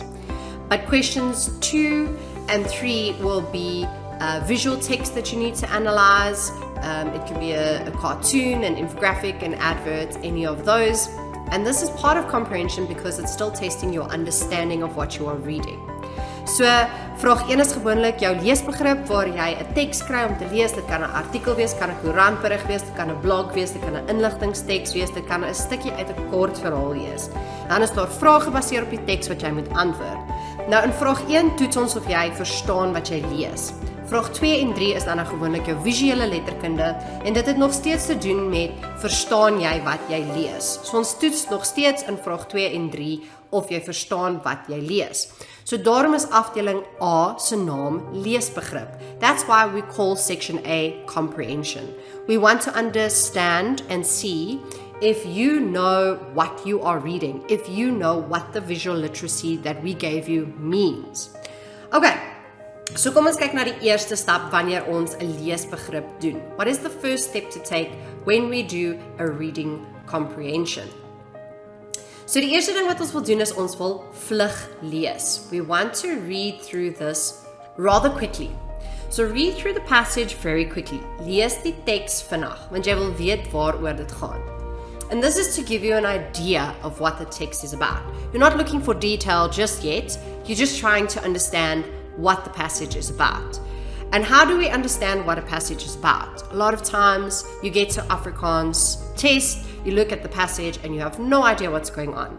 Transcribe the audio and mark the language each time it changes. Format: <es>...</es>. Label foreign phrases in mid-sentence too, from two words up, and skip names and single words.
<en>But questions 2 and 3 will be visual text that you need to analyze. It can be a cartoon, an infographic, an advert, any of those. And this is part of comprehension because it's still testing your understanding of what you are reading. So,</en> <af>vraag 1 is gewoonlik jou leesbegrip waar jy 'n teks kry om te lees. Dit kan 'n artikel wees, kan 'n koerantberig wees, dit kan 'n blog wees, dit kan 'n inligtingsteks wees, dit kan 'n stukkie uit 'n kort verhaal wees. Dan is daar vrae gebaseer op die teks wat jy moet antwoord. Nou in vraag 1 toets ons of jy verstaan wat jy lees. Vraag 2 en 3 is dan gewoonlik jou visuele letterkunde en dit het nog steeds te doen met verstaan jy wat jy lees. So ons toets nog steeds in vraag 2 en 3 of jy verstaan wat jy lees. So daarom is afdeling A se naam leesbegrip.</af> <en>That's why we call section A comprehension. We want to understand and see if you know what you are reading, if you know what the visual literacy that we gave you means. Okay.</en> <af>So kom ons kyk na die eerste stap wanneer ons 'n leesbegrip doen.</af> <en>What is the first step to take when we do a reading comprehension?</en> <af>So die eerste ding wat ons wil doen is ons wil vlug lees.</af> <en>We want to read through this rather quickly. So read through the passage very quickly.</en> <af>Lees die teks vinnig, want jy wil weet waaroor dit gaan.</af> <en>And this is to give you an idea of what the text is about. You're not looking for detail just yet. You're just trying to understand what the passage is about. And how do we understand what a passage is about? A lot of times you get to Afrikaans test, you look at the passage and you have no idea what's going on.</en>